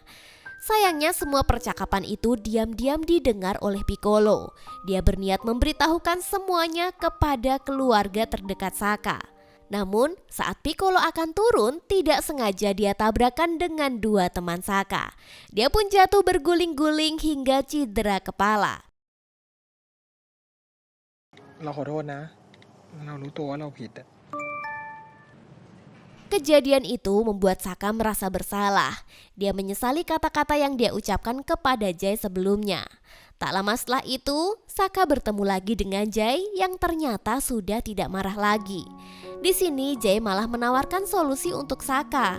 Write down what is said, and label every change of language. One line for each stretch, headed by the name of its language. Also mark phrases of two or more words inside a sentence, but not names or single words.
Indonesian: Sayangnya semua percakapan itu diam-diam didengar oleh Piccolo. Dia berniat memberitahukan semuanya kepada keluarga terdekat Saka. Namun saat Piccolo akan turun, tidak sengaja dia tabrakan dengan dua teman Saka. Dia pun jatuh berguling-guling hingga cedera kepala.
Thai: เราขอโทษนะ เรารู้ตัวว่าเราผิดอะ
Indonesian: Kejadian itu membuat Saka merasa bersalah. Dia menyesali kata-kata yang dia ucapkan kepada Jay sebelumnya. Tak lama setelah itu, Saka bertemu lagi dengan Jay yang ternyata sudah tidak marah lagi. Di sini Jay malah menawarkan solusi untuk Saka.